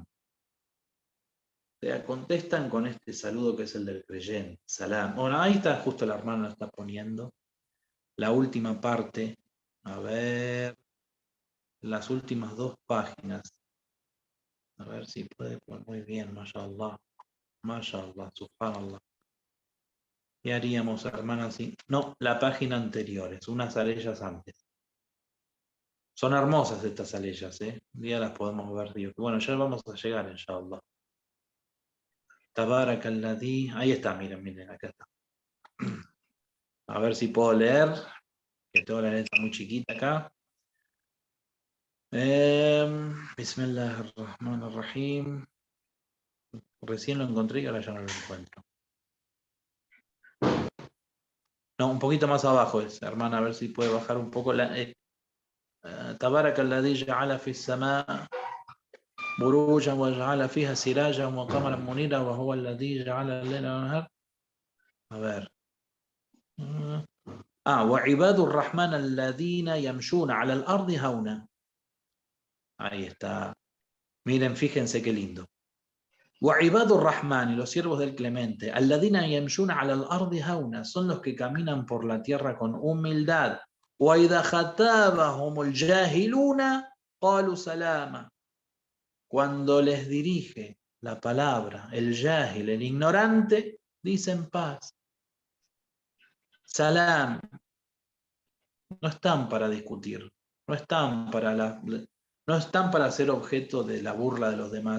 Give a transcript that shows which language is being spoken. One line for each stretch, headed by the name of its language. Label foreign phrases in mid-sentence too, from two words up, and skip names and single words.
Spanish: O sea, contestan con este saludo que es el del creyente, salam. Bueno, ahí está, justo la hermana lo está poniendo. La última parte, a ver, las últimas 2 páginas. A ver si puede, pues muy bien,
Arabic: ما شاء الله، سبحان الله.
Spanish: ¿Qué haríamos, hermana, así? No, la página anterior, es unas aleyas antes. Son hermosas estas aleyas, ¿eh? Un día las podemos ver, digo. Bueno, ya vamos a llegar, inshallah.
Arabic: تبارك الذي,
Spanish: ahí está, miren, acá está. A ver si puedo leer, que tengo la letra muy chiquita acá.
Arabic: بسم الله الرحمن الرحيم.
Spanish: Recién lo encontré y ahora ya no lo encuentro. No, un poquito más abajo es, hermana, a ver si puede bajar un poco.
Arabic: تبارك الذي جعل في السماء بروجا وجعل فيها سراجا وقمرا منيرا وهو الذي جعل الليل والنهار.
Spanish: A ver.
Arabic: وعباد الرحمن الذين يمشون على الأرض هونا.
Spanish: Ahí está. Miren, fíjense qué lindo.
Arabic: وعباد الرحمن,
Spanish: y los siervos del Clemente,
Arabic: الذين يمشون على الأرض هونا,
Spanish: son los que caminan por la tierra con humildad.
Arabic: وإذا خاطبهم الجاهلون قالوا سلاما.
Spanish: Cuando les dirige la palabra el jahil, el ignorante, dicen paz. Salam. No están para discutir, no están para ser objeto de la burla de los demás.